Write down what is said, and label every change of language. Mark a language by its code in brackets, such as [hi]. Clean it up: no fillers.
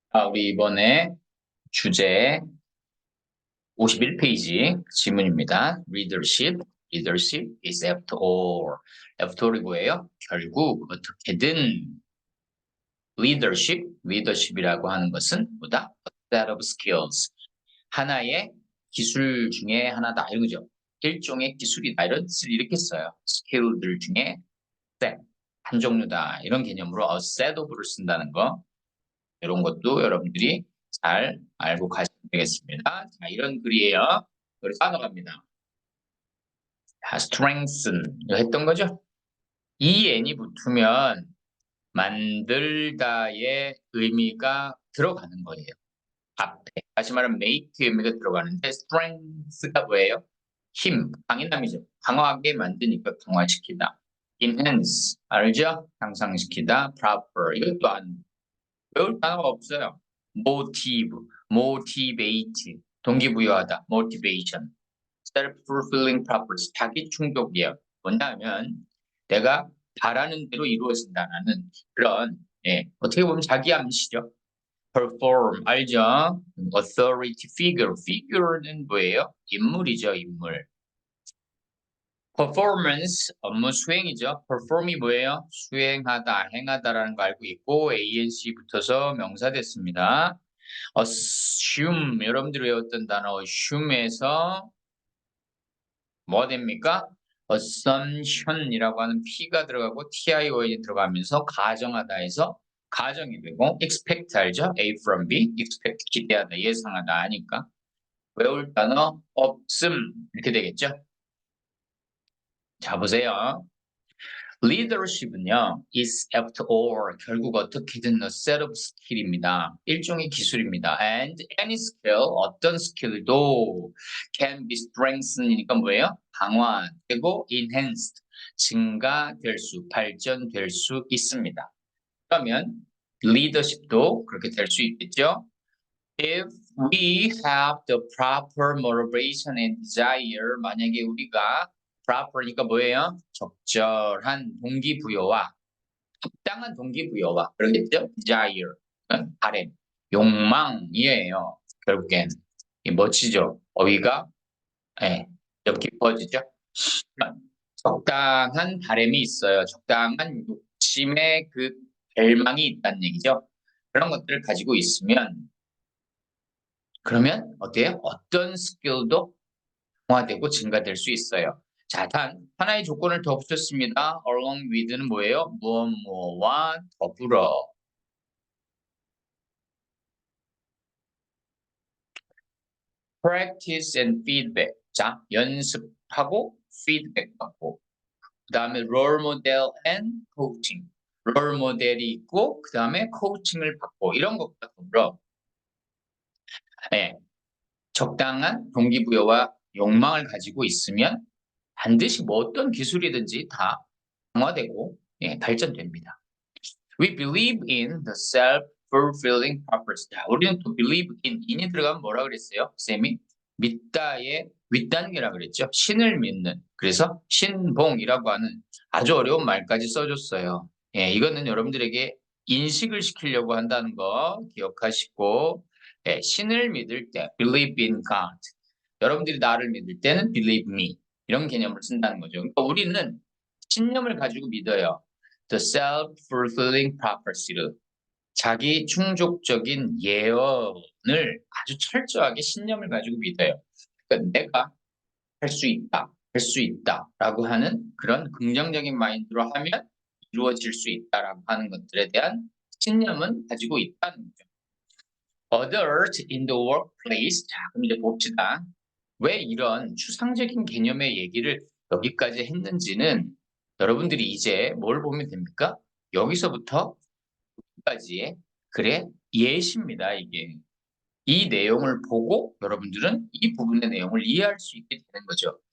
[ko] 우리 이번에 주제 51페이지 지문입니다. [en] Leadership is after all. [ko] after all이 뭐예요? 결국 어떻게든 leadership이라고 하는 것은 뭐다? [en] A set of skills. [ko] 하나의 기술 중에 하나다. 이거죠. 일종의 기술이다. 이런 뜻을 이렇게 써요. 스킬들 중에 set, 한 종류다. 이런 개념으로 a set of를 쓴다는 거. 이런 것도 여러분들이 잘 알고 가시면 되겠습니다. 자, 이런 글이에요. 우리 따라갑니다. strengthen 이거 했던 거죠? 이 n이 붙으면 만들다의 의미가 들어가는 거예요. 앞에 다시 말하면 make 의미가 들어가는데 strength가 뭐예요? 힘, 강인함이죠. 강하게 만드니까 강화시키다. enhance 알죠? 향상시키다. proper 이것도 안 배울 단어가 없어요. [en] motivate, [ko] 동기부여하다, [en] motivation, self-fulfilling purpose, [ko] 자기 충족이에요. 뭐냐면 내가 바라는 대로 이루어진다는 그런 어떻게 보면 자기 암시죠. [en] perform [ko] 알죠? [en] authority figure는 뭐예요? [ko] 인물이죠, 인물. performance 업무 수행이죠. perform이 뭐예요? 수행하다, 행하다라는 거 알고 있고 anc 붙어서 명사 됐습니다. assume 여러분들이 외웠던 단어 assume에서 뭐 됩니까? assumption이라고 하는 p가 들어가고 tion이 들어가면서 가정하다에서 가정이 되고 expect 알죠? A from B expect 기대하다 예상하다 하니까 외울 단어 없음 이렇게 되겠죠? 자 보세요. [en] leadership은요, is after all, [ko] 결국 어떻게든 [en] a set of skill입니다. [ko] 일종의 기술입니다. [en] and any skill, [ko] 어떤 스킬도 [en] can be strengthen이니까 뭐예요? [ko] 강화되고 enhanced, 증가될 수, 발전될 수 있습니다. 그러면 leadership도 그렇게 될 수 있겠죠? [en] If we have the proper motivation and desire, [ko] 만약에 우리가 proper니까 뭐예요? 적절한 동기부여와 적당한 동기부여와 그러겠죠? desire, 바램, 욕망이에요. 결국엔 멋지죠? 어휘가 좀 깊어지죠? 적당한 바램이 있어요. 적당한 욕심의 그 갈망이 있다는 얘기죠. 그런 것들을 가지고 있으면 그러면 어때요? 어떤 스킬도 강화되고 증가될 수 있어요. 자, 단 하나의 조건을 더 붙였습니다. along with는 뭐예요? 무엇무엇과 더불어. [en] practice and feedback. [ko] 자, 연습하고 피드백 받고. 그 다음에 [en] role model and coaching. [ko] 롤 모델이 있고 그 다음에 코칭을 받고 이런 것과 더불어 적당한 동기부여와 욕망을 가지고 있으면 반드시 뭐 어떤 기술이든지 다 강화되고 발전됩니다. [en] We believe in the self-fulfilling purpose. [ko] 자, 우리는 또 believe in이 들어가면 뭐라 그랬어요? 쌤이 믿다의 윗단계라 그랬죠. 신을 믿는. 그래서 신봉이라고 하는 아주 어려운 말까지 써줬어요. 이거는 여러분들에게 인식을 시키려고 한다는 거 기억하시고 신을 믿을 때 [en] believe in God. [ko] 여러분들이 나를 믿을 때는 [en] believe me. [ko] 이런 개념을 쓴다는 거죠. 그러니까 우리는 신념을 가지고 믿어요. [en] The self-fulfilling prophecy [ko] 를 자기 충족적인 예언을 아주 철저하게 신념을 가지고 믿어요. 그러니까 내가 할 수 있다, 할 수 있다라고 하는 그런 긍정적인 마인드로 하면 이루어질 수 있다라고 하는 것들에 대한 신념은 가지고 있다는 거죠. [en] Others in the workplace. [ko] 자, 그럼 이제 봅시다. 왜 이런 추상적인 개념의 얘기를 여기까지 했는지는 여러분들이 이제 뭘 보면 됩니까? 여기서부터 여기까지의 글의 예시입니다, 이게. 이 내용을 보고 여러분들은 이 부분의 내용을 이해할 수 있게 되는 거죠.